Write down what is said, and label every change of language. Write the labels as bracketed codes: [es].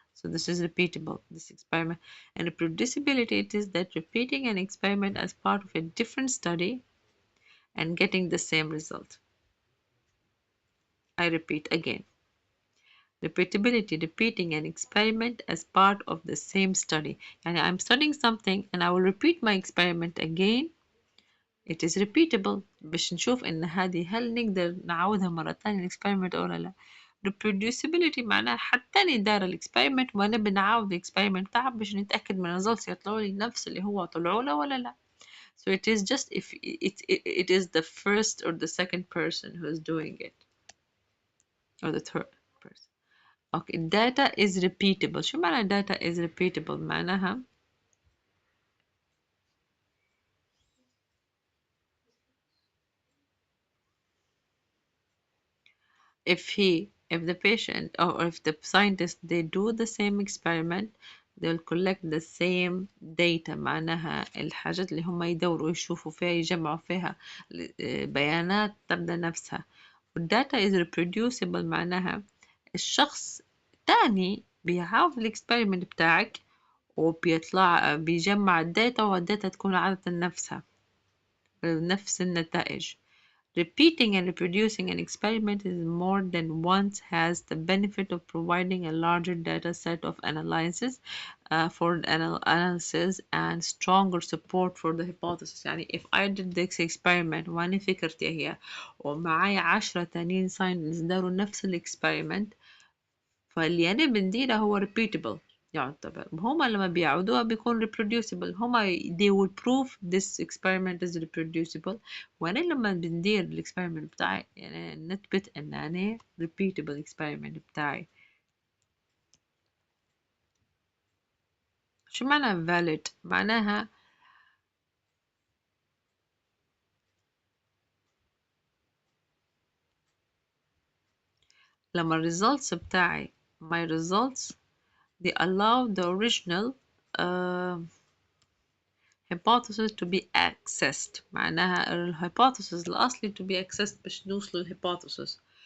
[en] So this is repeatable, this experiment. And reproducibility, it is that repeating an experiment as part of a different study and getting the same result. I repeat again. Repeatability, repeating an experiment as part of the same study. يعني I'm studying something and I will repeat my experiment again. It is repeatable [ar] باش نشوف إن هذه هل نقدر نعاودها مرة تانية الإكسبيرمنت أو لا. Reproducibility معناها حتى أنا دايرة الإكسبيرمنت وأنا بنعاود الإكسبيرمنت تاعها باش نتأكد من الريزلتس يطلعوا لي نفس اللي هو طلعوا له ولا لا. [en] So it is just if it is the first or the second person who is doing it or the third person. Okay, data is repeatable. [ar] شو معنى data is repeatable؟ معناها [en] if the patient or if the scientist they do the same experiment, they'll collect the same data. [ar] معناها الحاجات اللي هم يدوروا يشوفوا فيها يجمعوا فيها بيانات تبدأ نفسها. وال [en] data is reproducible [ar] معناها الشخص تاني بيعاود الاكسبيرمنت بتاعك وبيطلع بيجمع الداتا والداتا تكون عادة نفسها نفس النتائج. [en] Repeating and reproducing an experiment is more than once has the benefit of providing a larger data set of analysis for analysis and stronger support for the hypothesis. [ar] يعني [en] if I did this experiment [ar] وأنا فكرتي هي ومعايا 10 تانيين scientists داروا نفس الاكسبيرمنت فاللي أنا بنديره هو repeatable يعتبر هما لما بيعودوها بيكون reproducible هما [en] they will prove this experiment is reproducible [ar] وأنا لما بندير الاكسبيرمنت بتاعي يعني نثبت إن أنا [en] repeatable experiment [ar] بتاعي. شو معنى valid؟ معناها لما [en] results بتاعي my results they allow the original uh, hypothesis to be accessed [ar] معناها الhypothesis الأصلي to be accessed باش نوصل للhypothesis.